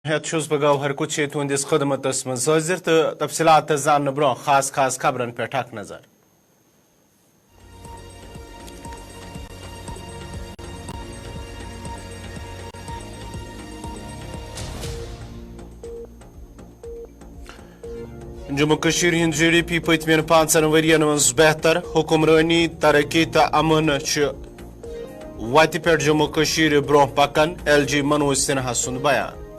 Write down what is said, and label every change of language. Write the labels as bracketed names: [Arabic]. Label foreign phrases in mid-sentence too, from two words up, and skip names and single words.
[Kashmiri] ہیت چھس بہ گوہر کچھ تہندس خدمتس من حاضر تو تفصیلات زان برو خاص خبرن پہ اخ نظر جموں کشیر ہند جی ڈی پی پتمین 5 ورین مز بہتر حکمرانی ترقی تو امن وتہ پہ جموں کشیر برو پکان ایل جی منوج سنہا سند بیان